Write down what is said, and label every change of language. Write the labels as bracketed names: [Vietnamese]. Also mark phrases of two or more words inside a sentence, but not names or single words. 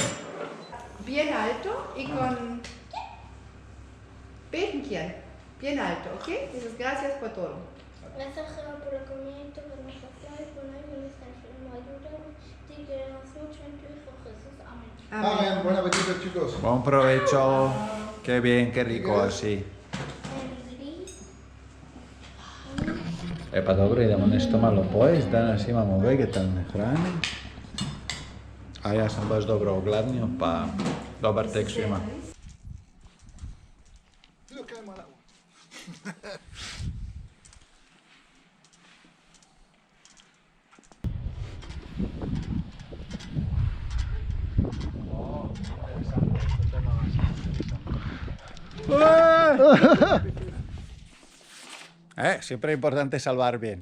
[Spanish] Bien alto y con... Betenchen. Bien alto, ¿ok? Entonces, gracias por todo. Gracias Jehová por la comida y todas las acciones, por la ministra enfermo, ayúdanos, te queremos mucho en tu Hijo Jesús. Amén. Amén. Buen apetito, chicos. Buen provecho. Qué bien, qué rico así. [Bosnian] Pa dobro, idemo nešto malo pojesti. Danas imamo vegetalne hrane. A ja sam baš dobro ogladnio, pa dobar tek svima. [Spanish] Siempre es importante salvar bien.